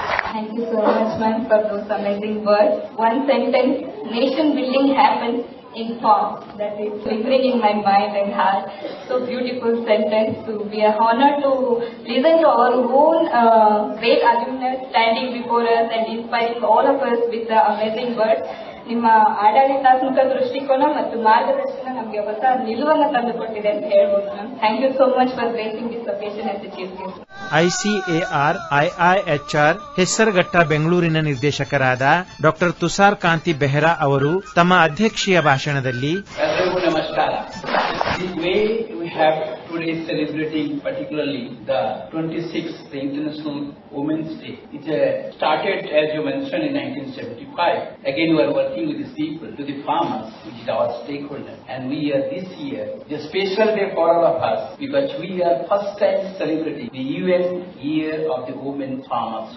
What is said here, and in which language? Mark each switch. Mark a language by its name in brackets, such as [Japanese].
[English] Thank you so much, ma'am, for those amazing words. One sentence, nation building happens in form. That is lingering in my mind and heart. So beautiful sentence. So we are honored to listen to our own great alumnus standing before us and inspiring all of us with the amazing words. [Kannada] ನಿಮ್ಮ ಆಡಳಿತಾತ್ಮಕ ದೃಷ್ಟಿಕೋನ ಮತ್ತು ಮಾರ್ಗದರ್ಶನ ನಮಗೆ ಹೊಸ ನಿಲುವನ್ನು ತಂದುಕೊಟ್ಟಿದೆ ಅಂತ ಹೇಳ್ಬೋದು ma'am. [English] Thank you so much for gracing this occasion as a chief guest. [Kannada] ICAR IIHR Hesaraghatta ಬೆಂಗಳೂರಿನ ನಿರ್ದೇಶಕರಾದ ಡಾಕ್ಟರ್ ತುಷಾರ್ ಕಾಂತಿ ಬೆಹ್ರಾ ಅವರು ತಮ್ಮ ಅಧ್ಯಕ್ಷೀಯ ಭಾಷಣದಲ್ಲಿ ನಮಸ್ಕಾರ. [English] The way we have today celebrating particularly the 26th the International Women's Day. It started, as you mentioned, in 1975. Again, we are working with these people, to the farmers, which is our stakeholder. And we are this year, the special day for all of us, because we are first time celebrating the UN Year of the Women Farmers.